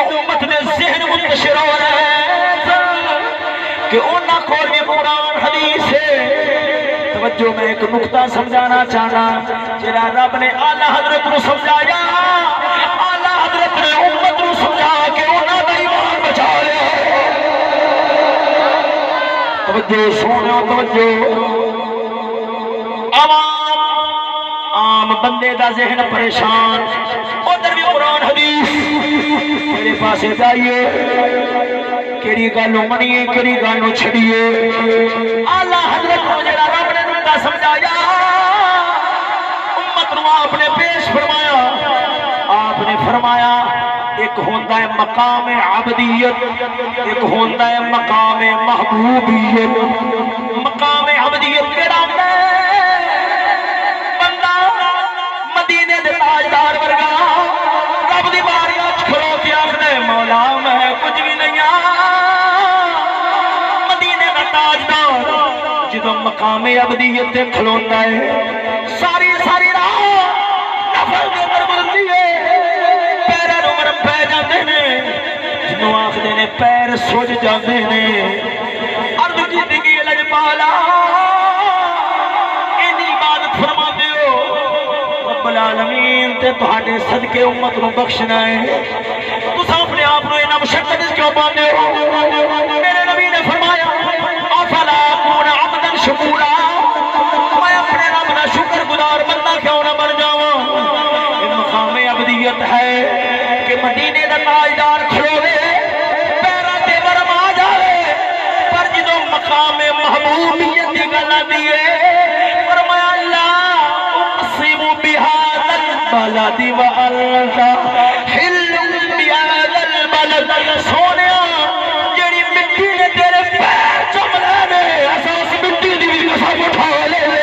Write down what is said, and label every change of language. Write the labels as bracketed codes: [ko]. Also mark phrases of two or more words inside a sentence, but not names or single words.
[pa] امت دے ذہن منتشر ہو رہے ہیں کہ انہاں کول بھی قرآن حدیث ہے توجہ میں ایک نقطہ سمجھانا چاہنا جڑا رب نے اعلیٰ حضرت نو سمجھایا اعلیٰ حضرت نے امت نو سمجھا کے انہاں دا ایمان بچا لیا توجہ سونا توجہ عام بندے دا ذہن پریشان ادھر بھی قرآن حدیث میرے پاس جائیے کیڑی گالوں منیے کیڑی گالوں چھڑیے اعلیٰ حضرت کو جڑا رب نے نقطہ سمجھایا امت نو آپ نے پیش فرمایا آپ نے فرمایا ایک ہوتا ہے مقام عبدیت ایک ہوتا ہے مقام محبوبیت مقام عبدیت کیڑا ہوتا ہے بندہ مدینے دے تاجدار ورگا رب دی بارگاہ وچ کھلو کے آکھدا ہے مولا میں کچھ بھی نہیں مدینے دا تاجدار جدوں مقام عبدیت تے کھلوندا ہے ساری راہ نفل دے اندر بولدی ہے پیراں نوں مرم پے جاندے نے جنوں آکھدے نے پیر سج جاندے نے عرض کیتی لجپالا اینی عبادت فرماندے ہو رب العالمین تے تہاڈے صدقے امت نوں بخشنا ہے تساں اپنے آپ نوں انہاں مشقت وچ کیوں پاندے ہو میرے نبی نے فرمایا [ar] افلا اکون عبدا شکورا [pa] میں اپنے رب دا شکر گزار بندہ کیوں نہ بن جاواں یہ مقام عبدیت ہے کہ مدینے دا تاجدار کھلوے پیراں تے برم آ جاوے پر جدوں مقام محبوبیت دی گل آندی ہے فرمایا اللہ [ar] اقسم بہذا البلد وانت حل بهذا البلد [pa] سونیا جڑی مٹی نے تیرے پیر چوم لے نے اساں اس مٹی دی بھی قسم اٹھا لے